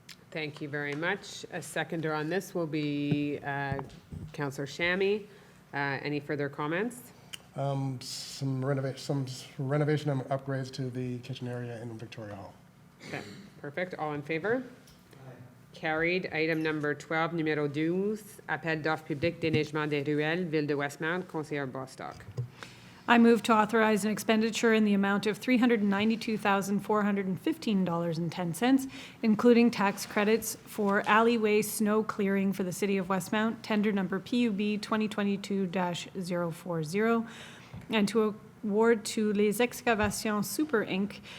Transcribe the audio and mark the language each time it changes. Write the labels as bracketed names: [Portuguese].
[English] Thank you very much. A seconder on this will be Councillor Shammy. Any further comments? Some renovation and upgrades to the kitchen area in Victoria Hall. Okay, perfect. All in favor? Carried. Item number 12, [French] numéro 12, appel d'offres public déneigement des ruelles, Ville de Westmount, Conseillère Bostock. [English] I move to authorize an expenditure in the amount of $392,415.10, including tax credits for alleyway snow clearing for the City of Westmount, tender number PUB 2022-040, and to award to Les Excavations Super Inc.